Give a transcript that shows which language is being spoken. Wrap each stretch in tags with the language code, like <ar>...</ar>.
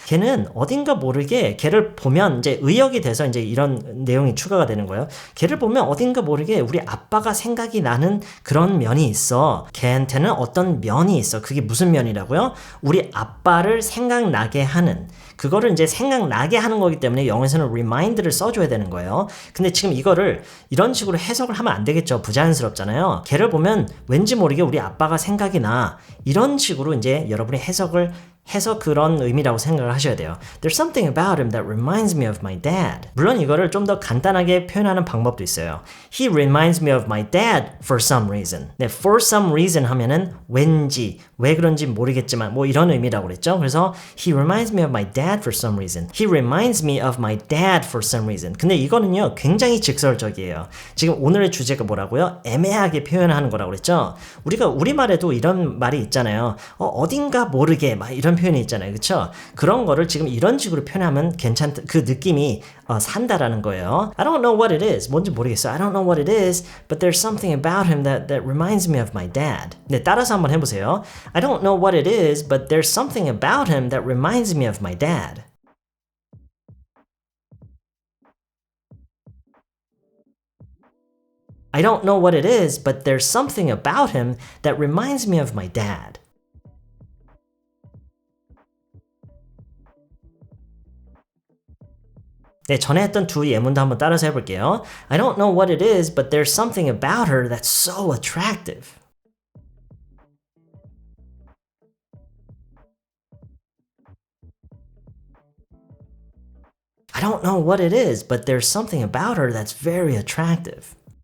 <ko>걔는 어딘가 모르게 걔를 보면 이제 의역이 돼서 이제 이런 내용이 추가가 되는 거예요. 걔를 보면 어딘가 모르게 우리 아빠가 생각이 나는 그런 면이 있어. 걔한테는 어떤 면이 있어. 그게 무슨 면이라고요? 우리 아빠를 생각나게 하는 그거를 이제 생각나게 하는 거기 때문에 영어에서는 remind를 써줘야 되는 거예요. 근데 지금 이거를 이런 식으로 해석을 하면 안 되겠죠. 부자연스럽잖아요. 걔를 보면 왠지 모르게 우리 아빠가 생각이 나. 이런 식으로 이제 여러분이 해석을 해서 그런 의미라고 생각을 하셔야 돼요.</ko> <en>There's something about him that reminds me of my dad.</en> <ko>물론 이거를 좀 더 간단하게 표현하는 방법도 있어요.</ko> <en>He reminds me of my dad for some reason.</en> <ko>네,</ko> <en>for some reason</en> <ko>하면은 왠지, 왜 그런지 모르겠지만 뭐 이런 의미라고 그랬죠. 그래서</ko> <en>he reminds me of my dad for some reason. He reminds me of my dad for some reason.</en> <ko>근데 이거는요, 굉장히 직설적이에요. 지금 오늘의 주제가 뭐라고요? 애매하게 표현하는 거라고 그랬죠. 우리가 우리말에도 이런 말이 있잖아요. 어딘가 모르게 막 이런 표현이 있잖아요. 그렇죠? 그런 거를 지금 이런 식으로 표현하면 괜찮다. 그 느낌이 산다라는 거예요.</ko> <en>I don't know what it is.</en> <ko>뭔지 모르겠어요.</ko> <en>I don't know what it is, but there's something about him that reminds me of my dad.</en> <ko>네, 따라서 한번 해보세요.</ko> <en>I don't know what it is, but there's something about him that reminds me of my dad. I don't know what it is, but there's something about him that reminds me of my dad.</en> <ko>네, 전에 했던 두 예문도 한번 따라서 해볼게요.</ko> <en>I don't know what it is, but there's something about her that's so attractive. I don't know what it is, but there's something about her that's very attractive.</en>